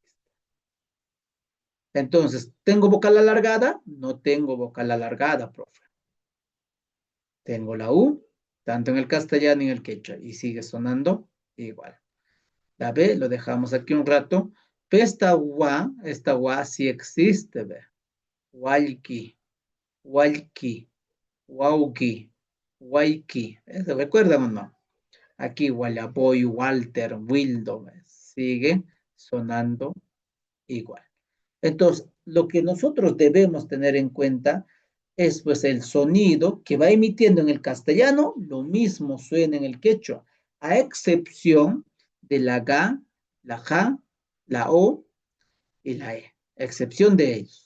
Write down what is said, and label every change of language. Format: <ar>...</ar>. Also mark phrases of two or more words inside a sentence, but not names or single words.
<es>Entonces, ¿tengo vocal alargada? No tengo vocal alargada, profe. Tengo la U, tanto en el castellano y en el quechua, y sigue sonando igual. La B lo dejamos aquí un rato. Pero esta gua sí existe, ve.</es> <qu>Walki, walki, wauki, waiki.</qu> <es>¿Se recuerdan o no? Aquí Wallaboy, Walter, Wildo, sigue sonando igual. Entonces, lo que nosotros debemos tener en cuenta es pues el sonido que va emitiendo en el castellano, lo mismo suena en el quechua, a excepción de la ga, la ja, la o y la e, excepción de ellos.</es>